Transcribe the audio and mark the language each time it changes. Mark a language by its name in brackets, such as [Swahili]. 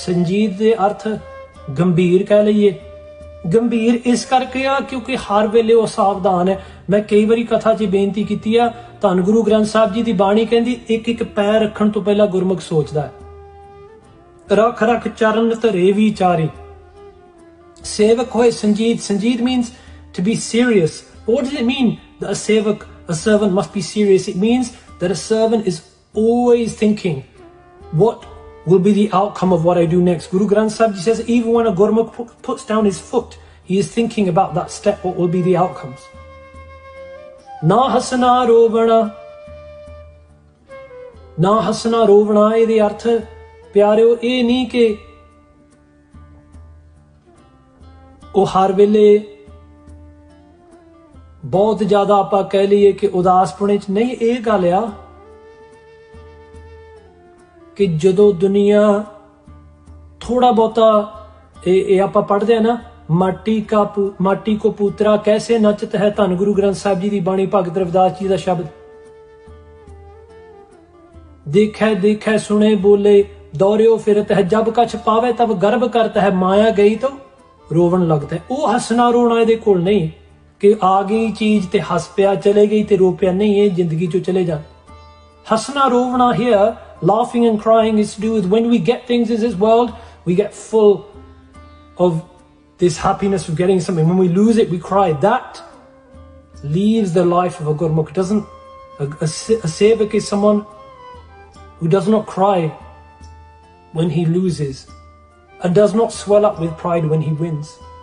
[Punjabi] ਸੰਜੀਦ ਦੇ ਅਰਥ ਗੰਭੀਰ ਕਹਿ ਲਈਏ। ਗੰਭੀਰ ਇਸ ਕਰਕੇ ਆ ਕਿਉਂਕਿ ਹਰ ਵੇਲੇ ਉਹ ਸਾਵਧਾਨ ਹੈ। ਮੈਂ ਕਈ ਵਾਰੀ ਕਥਾ 'ਚ ਬੇਨਤੀ ਕੀਤੀ ਆ, ਧੰਨ ਗੁਰੂ ਗ੍ਰੰਥ ਸਾਹਿਬ ਜੀ ਦੀ ਬਾਣੀ ਕਹਿੰਦੀ ਇੱਕ ਇੱਕ ਪੈਰ ਰੱਖਣ ਤੋਂ ਪਹਿਲਾਂ ਗੁਰਮੁਖ ਸੋਚਦਾ ਹੈ, ਰੱਖ ਰੱਖ ਚਰਨ ਧਰੇ ਵਿਚਾਰੇ। ਸੇਵਕ ਹੋਏ ਸੰਜੀਦ। [English] ਸੰਜੀਦ means to be serious. But what does it mean that a servant must be serious? It means that a servant is always thinking, what will be the outcome of what I do next? Guru Granth Sahib Ji says even when a Gurmukh puts down his foot, he is thinking about that step, what will be the outcomes. [Punjabi] Na hasna rovana. Na hasna rovana ਇਹਦੇ ਅਰਥ ਪਿਆਰਿਓ ਇਹ ਨਹੀਂ ਕਿ ਉਹ ਹਰ ਵੇਲੇ ਬਹੁਤ ਜ਼ਿਆਦਾ ਆਪਾਂ ਕਹਿ ਲਈਏ ਕਿ ਉਦਾਸਪੁਣੇ 'ਚ ਨਹੀਂ। ਇਹ ਗੱਲ ਆ ਕਿ ਜਦੋਂ ਦੁਨੀਆ ਥੋੜਾ ਬਹੁਤਾ ਇਹ ਆਪਾਂ ਪੜ੍ਹਦੇ ਆ ਨਾ, ਮਾਟੀ ਕੋ ਪੂਤਰਾ ਕੈਸੇ ਨਚਤ ਹੈ, ਧੰਨ ਗੁਰੂ ਗ੍ਰੰਥ ਸਾਹਿਬ ਜੀ ਦੀ ਬਾਣੀ ਭਗਤ ਰਵਿਦਾਸ ਜੀ ਦਾ ਸ਼ਬਦ। ਦੇਖੈ ਦੇਖੈ ਸੁਣੇ ਬੋਲੇ ਦੌਰਿਓ ਫਿਰਤ ਹੈ, ਜਬ ਕਛ ਪਾਵੇ ਤਬ ਗਰਭ ਕਰਤ ਹੈ, ਮਾਇਆ ਗਈ ਤਾਂ ਰੋਵਣ ਲੱਗਦਾ ਹੈ। ਉਹ ਹੱਸਣਾ ਰੋਣਾ ਇਹਦੇ ਕੋਲ ਨਹੀਂ ਕਿ ਆ ਗਈ ਚੀਜ਼ ਤੇ ਹੱਸ ਪਿਆ, ਚਲੇ ਗਈ ਤੇ ਰੋ ਪਿਆ, ਨਹੀਂ, ਇਹ ਜ਼ਿੰਦਗੀ ਚੋਂ ਚਲੇ ਜਾ। [English] ਹੱਸਣਾ ਰੋਵਣਾ here, laughing and crying is to do with when we get things in this world, we get full of this happiness of getting something. When we lose it, we cry. That leaves the life of a Gurmukh. A sevak is someone who does not cry when he loses and does not swell up with pride when he wins.